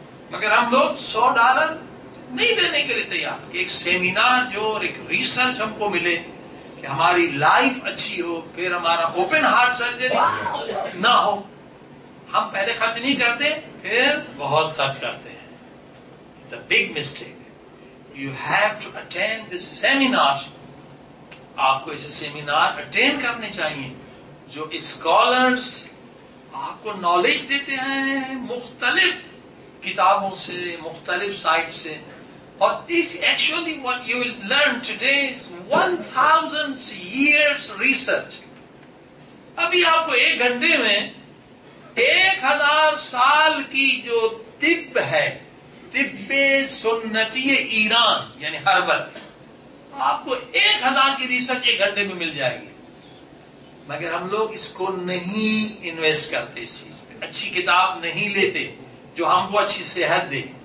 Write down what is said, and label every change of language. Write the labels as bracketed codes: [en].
[ur] مگر ہم لوگ $100 نہیں دینے کے لیے تیار کہ ایک سیمینار جو ایک ریسرچ ہم کو ملے کہ ہماری لائف اچھی ہو، پھر ہمارا اوپن ہارٹ سرجری نہ ہو. ہم پہلے خرچ نہیں کرتے، پھر بہت خرچ کرتے ہیں. [en] It's a big mistake. You have to attend this seminars. [ur] آپ کو ایسے سیمینار اٹینڈ کرنے چاہیے جو اسکالرز آپ کو نالج دیتے ہیں مختلف کتابوں سے، مختلف سائٹ سے. [en] اور this actually what you will learn today is 1000 years research. [ur] ابھی آپ کو 1 گھنٹے میں 1000 سال کی جو طب ہے، طب سنتی ایران یعنی ہربل، آپ کو 1000 کی ریسرچ 1 گھنٹے میں مل جائے گی. مگر ہم لوگ اس کو نہیں انویسٹ کرتے، اس چیز پہ اچھی کتاب نہیں لیتے جو ہم کو اچھی صحت دے.